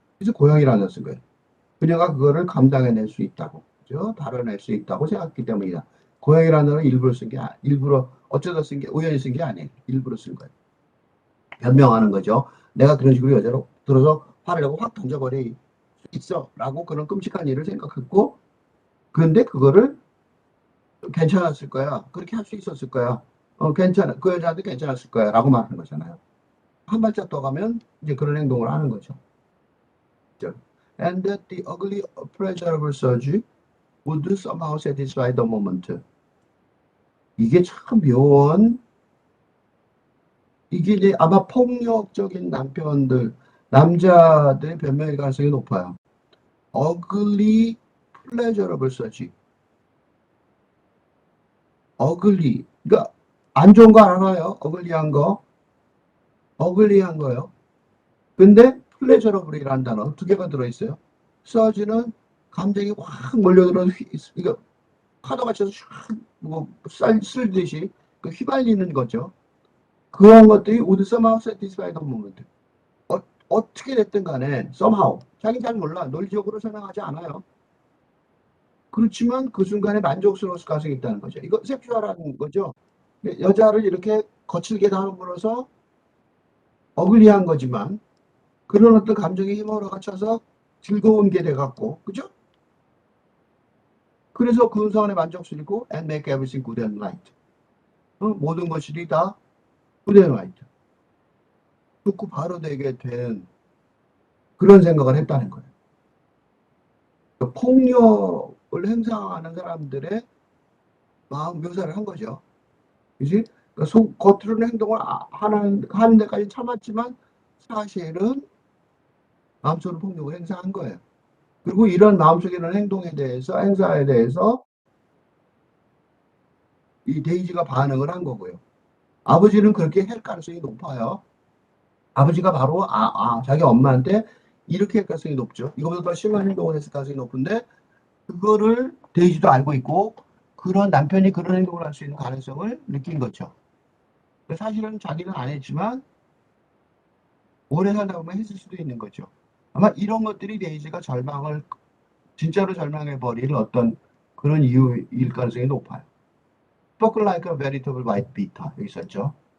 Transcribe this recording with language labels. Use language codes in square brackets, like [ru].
[ko] 그래서 고양이라는 쓴 거예요. 그녀가 그거를 감당해낼 수 있다고. 그죠? 다뤄낼 수 있다고 생각했기 때문이다. 고양이라는 걸 일부러 쓴 게, 일부러 어쩌다 쓴 게, 우연히 쓴 게 아니에요. 일부러 쓴 거예요. 변명하는 거죠. 내가 그런 식으로 여자로 들어서 화를 내고 확 던져버릴 수 있어. 라고 그런 끔찍한 일을 생각했고, 그런데 그거를 괜찮았을 거야. 그렇게 할 수 있었을 거야. 괜찮아. 그 여자한테 괜찮았을 거야. 라고 말하는 거잖아요. 한 발짝 더 가면 이제 그런 행동을 하는 거죠. [en] And that the ugly pleasurable surge would somehow satisfy the moment. [ko] 이게 참 묘한, 이게 이제 아마 폭력적인 남편들, 남자들의 변명일 가능성이 높아요. [en] ugly pleasurable surge. ugly. [ko] 그러니까 안 좋은 거 알아요. ugly한 거. ugly한 거요. 근데 pleasurable이라는 단어 두 개가 들어있어요. surge는 감정이 확 몰려들어서 이거 파도가 쳐서 뭐 쓸듯이 그 휘발리는 거죠. 그런 것들이 [en] would somehow satisfy the moment. [ko] 어떻게 됐든 간에 somehow 자기 잘 몰라 논리적으로 설명하지 않아요. 그렇지만 그 순간에 만족스러울 가능성이 있다는 거죠. 이거 섹슈얼한 거죠. 여자를 이렇게 거칠게 다뤄물어서 어글리한 거지만 그런 어떤 감정이 힘으로 갖춰서 즐거운 게 돼갖고 그죠? 그래서 그 순간에 만족스럽고 [en] and make everything good and right. [ko] 모든 것들이 다 [en] good and right. [ko] 좋고 바로 되게 된 그런 생각을 했다는 거예요. 폭력을 행사하는 사람들의 마음 묘사를 한 거죠. 그지? 그러니까 겉으로는 행동을 하는 데까지 참았지만 사실은 마음속으로 폭력을 행사한 거예요. 그리고 이런 마음속에 있는 행사에 대해서 이 데이지가 반응을 한 거고요. 아버지는 그렇게 할 가능성이 높아요. 아버지가 바로 자기 엄마한테 이렇게 할 가능성이 높죠. 이거보다 더 심한 행동을 했을 가능성이 높은데 그거를 데이지도 알고 있고 그런 남편이 그런 행동을 할 수 있는 가능성을 느낀 거죠. 사실은 자기는 안 했지만 오래 살다 보면 했을 수도 있는 거죠. 아마 이런 것들이 데이지가 진짜로 절망해버릴 어떤 그런 이유일 가능성이 높아요. [en] Spoken like a veritable white beater [ko] 여기 있었죠.